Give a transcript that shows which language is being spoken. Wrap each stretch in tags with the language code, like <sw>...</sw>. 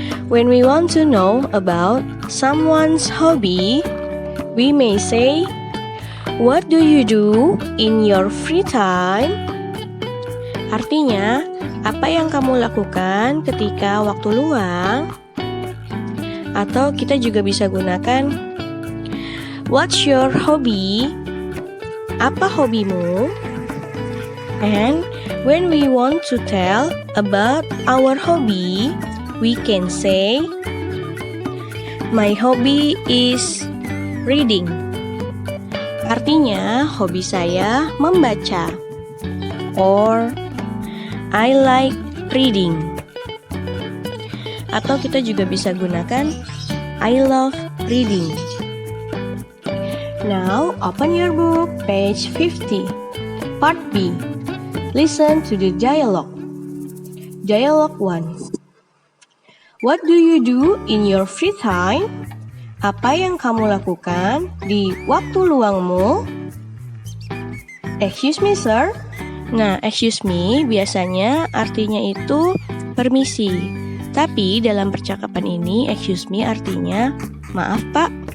<en>When we want to know about someone's hobby, we may say, "What do you do in your free time?"</en> <id>Artinya, apa yang kamu lakukan ketika waktu luang? Atau kita juga bisa gunakan,</id> <en>"What's your hobby?"</en> <id>Apa hobimu?</id> <en>And when we want to tell about our hobby, we can say, "My hobby is reading."</en> <id>Artinya, hobi saya membaca.</id> <en>Or, I like reading.</en> <id>Atau kita juga bisa gunakan,</id> <en>I love reading. Now, open your book, page 50. Part B. Listen to the dialogue. Dialogue 1. What do you do in your free time?</en> <id>Apa yang kamu lakukan di waktu luangmu?</id> <en>Excuse me, sir.</en> <id>Nah, excuse me biasanya artinya itu permisi. Tapi dalam percakapan ini, excuse me artinya maaf pak.</id>